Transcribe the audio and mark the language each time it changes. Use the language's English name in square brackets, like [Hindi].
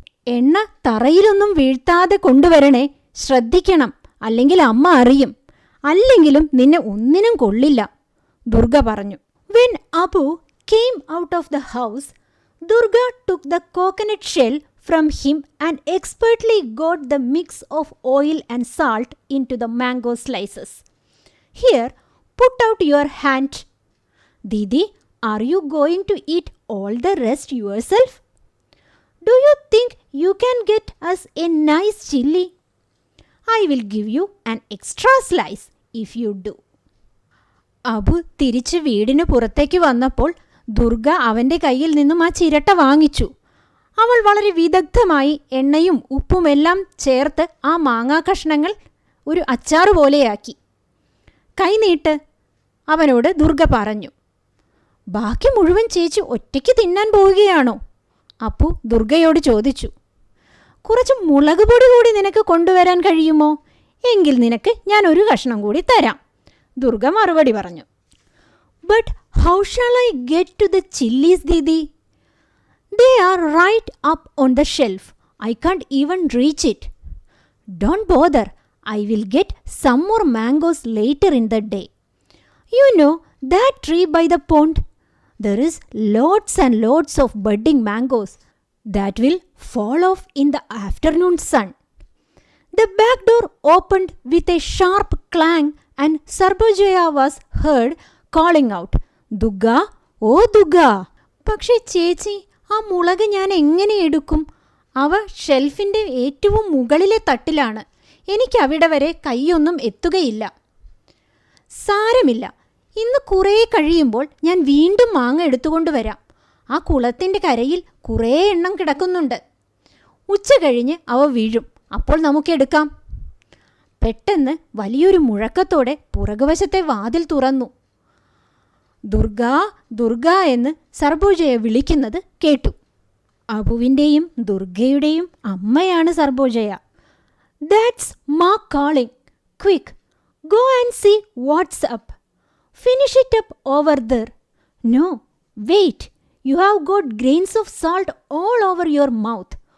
[Malayalam] എണ്ണ തറയിലൊന്നും വീഴ്ത്താതെ കൊണ്ടുവരണേ, ശ്രദ്ധിക്കണം, അല്ലെങ്കിൽ അമ്മ അറിയും. അല്ലെങ്കിലും നിന്നെ ഒന്നിനും കൊള്ളില്ല," ദുർഗ പറഞ്ഞു. [English] When Abu came out of the house, Durga took the coconut shell from him and expertly got the mix of oil and salt into the mango slices. "Here, put out your hand. Didi, are you going to eat all the rest yourself? Do you think you can get us a nice chilli? I will give you an extra slice if you do." [Malayalam] Abu തിരിച്ച് വീടിന് പുറത്തേക്ക് വന്നപ്പോൾ ദുർഗ അവൻ്റെ കയ്യിൽ നിന്നും ആ ചിരട്ട വാങ്ങിച്ചു. അവൾ വളരെ വിദഗ്ധമായി എണ്ണയും ഉപ്പുമെല്ലാം ചേർത്ത് ആ മാങ്ങാ കഷ്ണങ്ങൾ ഒരു അച്ചാറ് പോലെയാക്കി. "കൈനീട്ട്," അവനോട് ദുർഗ പറഞ്ഞു. "ബാക്കി മുഴുവൻ ചേച്ചി ഒറ്റയ്ക്ക് തിന്നാൻ പോവുകയാണോ?" അപ്പു ദുർഗയോട് ചോദിച്ചു. "കുറച്ച് മുളക് പൊടി കൂടി നിനക്ക് കൊണ്ടുവരാൻ കഴിയുമോ? എങ്കിൽ നിനക്ക് ഞാൻ ഒരു കഷ്ണം കൂടി തരാം," ദുർഗ മറുപടി പറഞ്ഞു. [English] "But how shall I get to the chillies, Didi? They are right up on the shelf. I can't even reach it." "Don't bother. I will get some more mangoes later in the day. You know that tree by the pond? There is lots and lots of budding mangoes that will fall off in the afternoon sun." The back door opened with a sharp clang and Sarbojaya was heard calling out, "Dugga, oh Dugga." [Malayalam] "പക്ഷേ ചേച്ചി, ആ മുളക് ഞാൻ എങ്ങനെ എടുക്കും? അവ ഷെൽഫിൻ്റെ ഏറ്റവും മുകളിലെ തട്ടിലാണ്. എനിക്ക് അവിടെ വരെ കൈയൊന്നും എത്തുകയില്ല." "സാരമില്ല, ഇന്ന് കുറേ കഴിയുമ്പോൾ ഞാൻ വീണ്ടും മാങ്ങ എടുത്തുകൊണ്ട് വരാം. ആ കുളത്തിൻ്റെ കരയിൽ കുറേ എണ്ണം കിടക്കുന്നുണ്ട്. ഉച്ച കഴിഞ്ഞ് അവ വീഴും, അപ്പോൾ നമുക്കെടുക്കാം." പെട്ടെന്ന് വലിയൊരു മുഴക്കത്തോടെ പുറകുവശത്തെ വാതിൽ തുറന്നു. "ദുർഗ, ദുർഗ" എന്ന് സർബോജയ വിളിക്കുന്നത് കേട്ടു. അബുവിൻ്റെയും ദുർഗയുടെയും അമ്മയാണ് Sarbajaya. [English] "That's Ma calling. Quick, Go and see what's up. Finish it up over there. No, wait. You have got grains of salt all over your mouth.